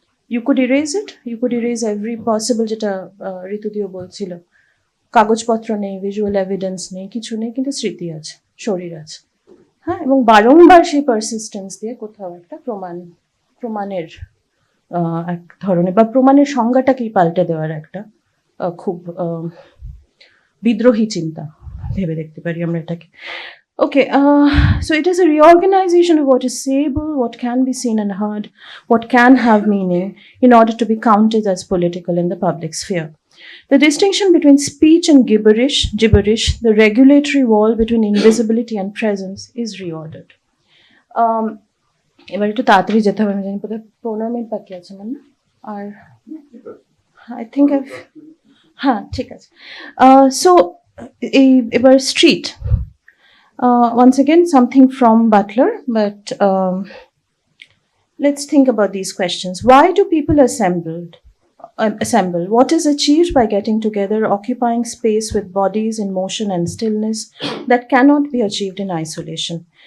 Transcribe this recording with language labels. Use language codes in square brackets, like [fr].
[en] You could erase it, you could erase every possible, [bn] যেটা ঋতুদিও বলছিল, কাগজপত্র নেই, ভিজুয়াল এভিডেন্স নেই, কিছু নেই, কিন্তু স্মৃতি আছে, শরীর আছে, হ্যাঁ, এবং বারংবার সেই পারসিস্টেন্স দিয়ে কোথাও একটা প্রমাণের এক ধরনের, বা প্রমাণের সংজ্ঞাটাকেই পাল্টে দেওয়ার একটা খুব বিদ্রোহী চিন্তা ভেবে দেখতে পারি আমরা এটাকে. [en] Okay, so it is a reorganization of what is sayable, what can be seen and heard, what can have meaning in order to be counted as political in the public sphere. The distinction between speech and gibberish, the regulatory wall between invisibility and presence, is reordered. [bn] এবার একটু তাড়াতাড়ি যেতে হবে, আমি জানি বোধহয় 15 minute বাকি আছে মানে, আর [en] I think [bn] হ্যাঁ ঠিক আছে. [en] So এবার street. Once again, something from Butler, but let's think about these questions. Why do people assemble? What is achieved by getting together, occupying space with bodies in motion and stillness that cannot be achieved in isolation?